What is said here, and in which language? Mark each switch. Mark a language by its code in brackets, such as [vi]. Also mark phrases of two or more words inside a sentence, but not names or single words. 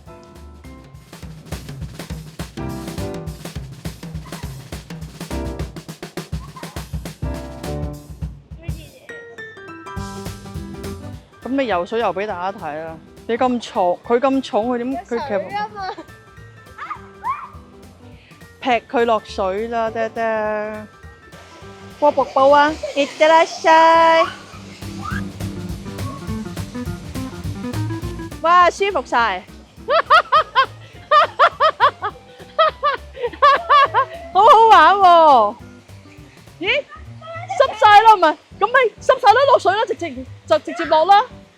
[yue] 咁你游水游俾大家睇啦！你咁重，佢咁重，佢點佢其實劈佢落水啦，爹爹。過瀑布啊！ いってらっしゃい。哇，舒服晒，好好玩喎！咦，濕晒啦，唔係，咁咪濕晒啦，落水啦，直接落啦。